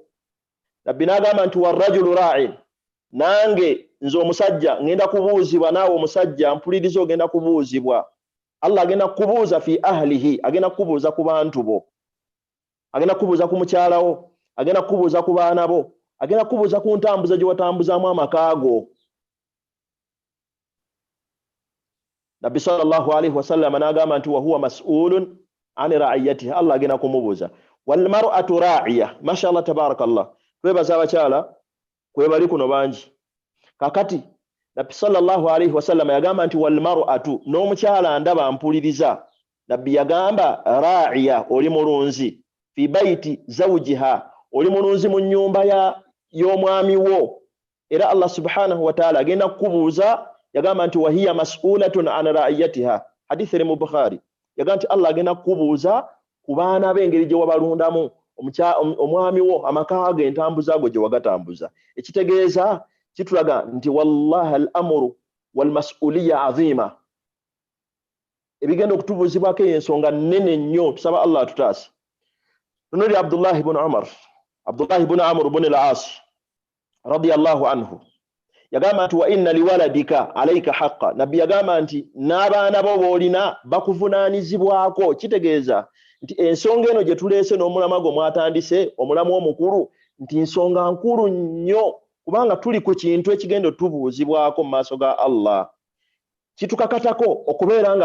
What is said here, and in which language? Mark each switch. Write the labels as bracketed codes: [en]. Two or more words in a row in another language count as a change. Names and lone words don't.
[lg] Nabbi n'agamba nti [ar] والرجل راع. [lg] Nange nze omusajja ngenda kubuuzibwa naawe omusajja mpuliriza ogenda kubuuzibwa. Allah agenda kubuuza [ar] في أهله, [lg] agenda kubuuza ku bantu bo, agenda kubuuza ku mukyalawo, agenda kubuuza ku baana bo, agenda kubuuza ku ntambuza gye watambuzaamu amaka go. Nabbi [ar] صلى الله عليه وسلم [lg] n'agamba nti [ar] وهو مسؤول عن رعيته. [lg] Allah agenda kumubuuza. [ar] والمرأة راعية. ما شاء الله تبارك الله. [lg] Twebaza abakyala kwe bali kuno bangi kakati Nabbi [ar] صلى الله عليه وسلم [lg] yagamba nti [ar] والمرأة [lg] n'omukyala ndaba mpuliriza Nabbi yagamba ra'iya oli mulunzi [ar] في بيت زوجها [lg] oli mulunzi mu nyumba y'omwami wo era Allah [ar] سبحانه وتعالى [lg] agenda kukubuuza yagamba nti [ar] وهي مسؤولة عن رعيتها [lg] hadith mu Bukhari yagamba nti Allah agenda kukubuuza ku baana b'engeri gye wabalundamu omwami wo amaka ge entambuza go gye wagatambuza ekitegeeza kitulaga nti [ar] والله الأمر والمسؤولية عظيمة [lg] ebigenda okutubuuzibwako ensonga nnene nnyo tusaba Allah atutaase nunuli Abdullah ibn Amr ibn al-As [ar] رضي الله عنه [lg] yagamba nti [ar] وإن لولدك عليك حقا [lg] nabbi yagamba nti n'abaana bo boolina bakuvunaanizibwako kitegeeza nti ensonga eno gye tuleese n'omulama gwo mwatandise omulamu omukulu nti nsonga nkulu nnyo kubanga tuli ku kintu ekigenda tubuuzibwako mu maaso ga Allah kitukakatako okubeera nga